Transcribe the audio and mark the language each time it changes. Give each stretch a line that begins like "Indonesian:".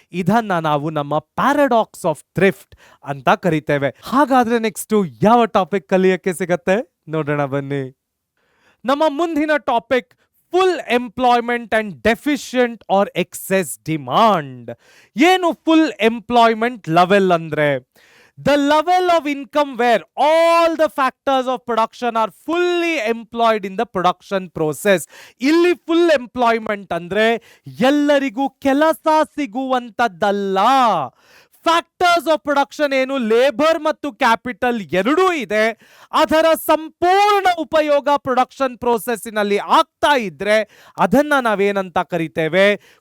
Kannada: ಇದನ್ನ ನಾವು ನಮ್ಮ ಪ್ಯಾರಾಡಾಕ್ಸ್ ಆಫ್ ಥ್ರಿಫ್ಟ್ ಅಂತ ಕರಿತೇವೆ. ಹಾಗಾದ್ರೆ ನೆಕ್ಸ್ಟ್ ಯಾವ ಟಾಪಿಕ್ ಕಲಿಯಕ್ಕೆ ಸಿಗತ್ತೆ ನೋಡೋಣ ಬನ್ನಿ. ನಮ್ಮ ಮುಂದಿನ topic
English: Full employment and deficient or excess demand.
Kannada: ಏನು
English: full employment level
Kannada: ಅಂದ್ರೆ?
English: The level of income where all the factors of production are fully employed in the production process.
Kannada: ಇಲ್ಲಿ ಫುಲ್ ಎಂಪ್ಲಾಯ್ಮೆಂಟ್ ಅಂದ್ರೆ ಎಲ್ಲರಿಗೂ ಕೆಲಸ ಸಿಗುವಂತದ್ದಲ್ಲ. ಫ್ಯಾಕ್ಟರ್ಸ್ ಆಫ್ ಪ್ರೊಡಕ್ಷನ್ ಏನು? Labour ಮತ್ತು capital ಎರಡೂ ಇದೆ. ಅದರ ಸಂಪೂರ್ಣ ಉಪಯೋಗ ಪ್ರೊಡಕ್ಷನ್ ಪ್ರೋಸೆಸ್ಸಿನಲ್ಲಿ ಆಗ್ತಾ ಇದ್ರೆ ಅದನ್ನ ನಾವೇನಂತ ಕರಿತೇವೆ?